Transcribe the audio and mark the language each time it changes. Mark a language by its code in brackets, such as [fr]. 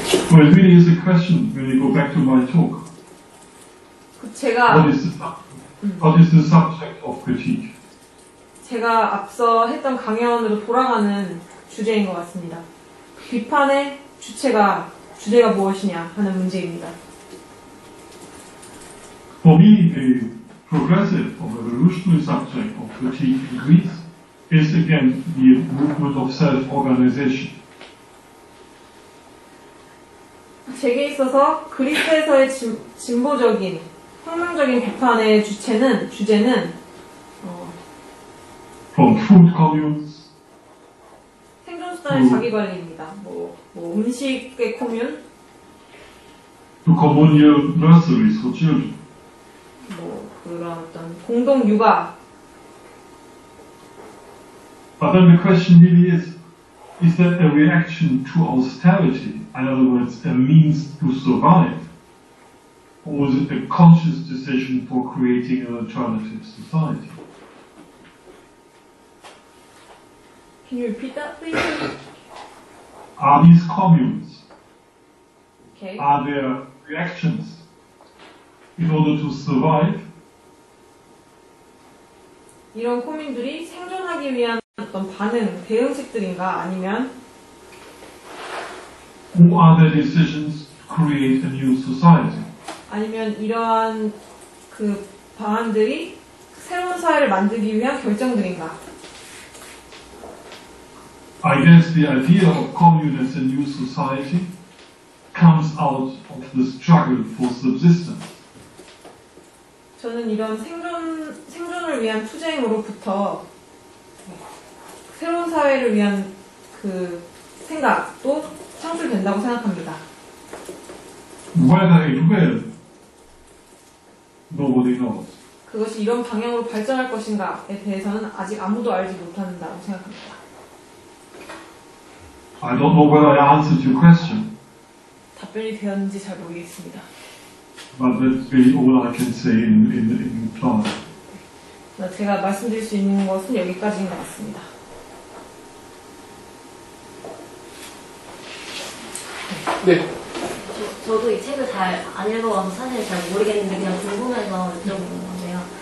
[en] So it really is a question when you go back to my talk. [ko] 제가 [en] What is the subject of critique? [ko] 제가 앞서 했던 강연으로 돌아가는 주제인 것 같습니다. 비판의 주제가 무엇이냐 하는 문제입니다. [en] For me, a progressive or revolutionary subject of critique in Greece is again the movement of self-organization. [ko] 제게 있어서 그리스에서의 진보적인, 혁명적인 비판의 주제는 [en] From food communes [ko] 생존수단의 자기관리입니다. 음식의 코뮌, [en] to communal nurseries for children. [ko] 그런 어떤 공동 육아. [en] But then the question really is that a reaction to austerity? In other words, a means to survive? Or is it a conscious decision for creating an alternative society? Can you repeat that, please? Are these communes, Okay. are there reactions in order to survive? [ko] 이런 코뮌들이 생존하기 위한 어떤 대응책들인가 아니면 [en] Or are there decisions to create a new society? [ko] 아니면 이러한 그 방안들이 새로운 사회를 만들기 위한 결정들인가? [en] I guess the idea of commune as a new society comes out of the struggle for subsistence. [ko] 저는 이런 생존을 위한 투쟁으로부터 새로운 사회를 위한 그 생각도 창출된다고 생각합니다. [en] Whether it will, nobody knows. [ko] 그것이 이런 방향으로 발전할 것인가에 대해서는 아직 아무도 알지 못한다고 생각합니다. [en] I don't know whether I answered your question, [ko] 답변이 되었는지 잘 모르겠습니다. [en] but that's really all I can say in reply. [ko] 제가 말씀드릴 수 있는 것은 여기까지인 것 같습니다. 네. 저도 이 책을 잘 안 읽어봐서 사실 잘 모르겠는데 그냥 궁금해서 여쭤보는 건데요.